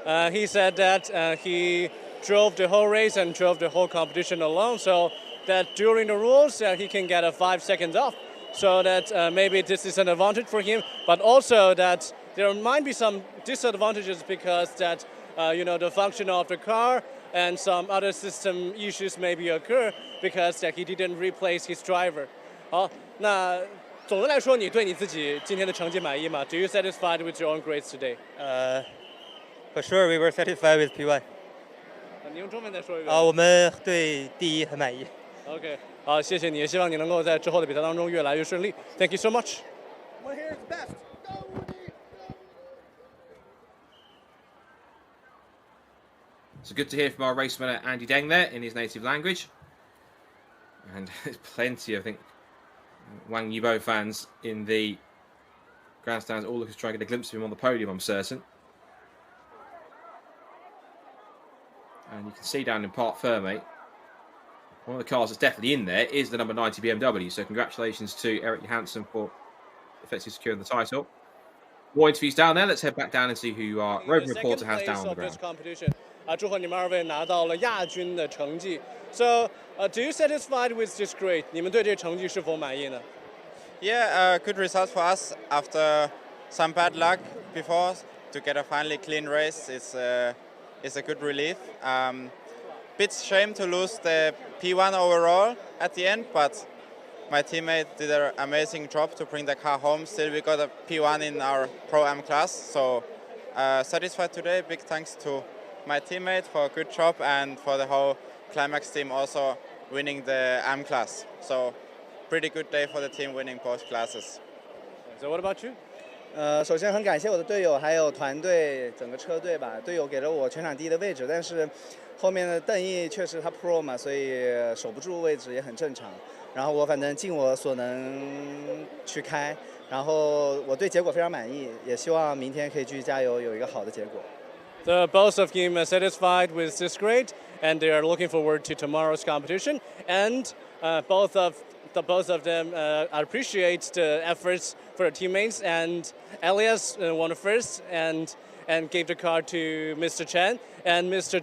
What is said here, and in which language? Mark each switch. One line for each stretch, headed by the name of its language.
English: He said that he drove the whole race and drove the whole competition alone, so that during the rules he can get a 5 seconds off, so that maybe this is an advantage for him, but also that there might be some disadvantages because that the function of the car and some other system issues maybe occur because that he didn't replace his driver.
Chinese: 好，那总的来说，你对你自己今天的成绩满意吗 ？
English: Do you satisfied with your own grades today? For sure, we were satisfied with P1.
Chinese: 你用中文再说一遍。我们对第一很满意。 OK， 好，谢谢你，也希望你能够在之后的比赛当中越来越顺利。
English: Thank you so much. So good to hear from our race winner Andy Deng there in his native language. And there's plenty, I think, Wang Yibo fans in the grandstands, all looking to try and get a glimpse of him on the podium, I'm certain. And you can see down in Parc Ferme, one of the cars that's definitely in there is the number 90 BMW. So congratulations to Eric Johansson for effectively securing the title. More interviews down there. Let's head back down and see who our roving reporter has down on the ground.
Chinese: 祝贺你们二位拿到了亚军的成绩。
English: So, do you satisfied with this grade?
Chinese: 你们对这成绩是否满意呢？
English: Yeah, good result for us after some bad luck before. To get a finally clean race is a good relief. Bit shame to lose the P1 overall at the end, but my teammate did an amazing job to bring the car home. Still, we got a P1 in our Pro-Am class, so satisfied today. Big thanks to my teammate for a good job and for the whole Climax team also winning the AM class. So pretty good day for the team winning both classes. So what about you?
Chinese: 首先很感谢我的队友，还有团队整个车队吧。队友给了我全场第一的位置，但是后面的邓毅确实他 Pro 嘛，所以守不住位置也很正常。然后我反正尽我所能去开，然后我对结果非常满意，也希望明天可以继续加油，有一个好的结果。
English: Both of them are satisfied with this grade, and they are looking forward to tomorrow's competition. And both of them appreciate the efforts for their teammates. And Elias won first and gave the car to Mr. Chen. And Mr.